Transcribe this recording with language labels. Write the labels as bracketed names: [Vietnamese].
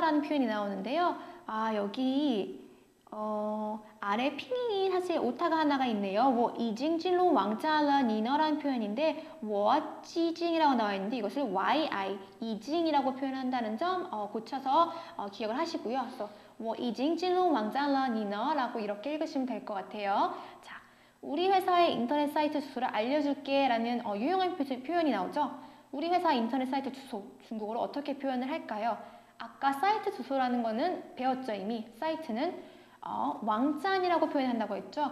[Korean] 라는 표현이 나오는데요. 여기 아래 핑이 사실 오타가 하나가 있네요. [Chinese] 我已经进入网站了.你呢? [Korean] 라는 표현인데 我已经이라고 나와 있는데 이것을 yi, 이징이라고 표현한다는 점 고쳐서 기억을 하시고요. [Chinese] 그래서 我已经进入网站了, 你呢? [Korean] 라고 이렇게 읽으시면 될 것 같아요. 자, 우리 회사의 인터넷 사이트 주소를 알려줄게 라는 유용한 표현이 나오죠. 우리 회사 인터넷 사이트 주소, 중국어로 어떻게 표현을 할까요? 아까 사이트 주소라는 거는 배웠죠, 이미. 사이트는 왕짠이라고 표현한다고 했죠.